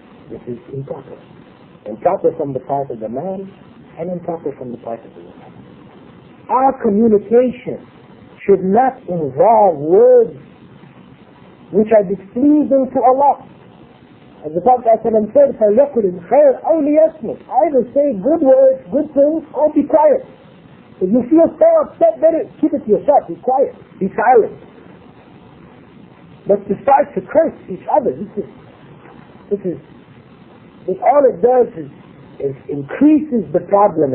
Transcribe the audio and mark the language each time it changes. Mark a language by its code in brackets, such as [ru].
[en] This is improper. Improper from the part of the man and improper from the part of the woman. Our communication should not involve words which are displeasing to Allah. As the Prophet [ar] ﷺ said, فَلْيَقُلِ الْخَيْرَ أَوْ لِيَسْمُتْ. [en] Either say good words, good things, or be quiet. If you feel so upset, better keep it to yourself. Be quiet. Be silent. But to start to curse each other, this all it does is increases the problem.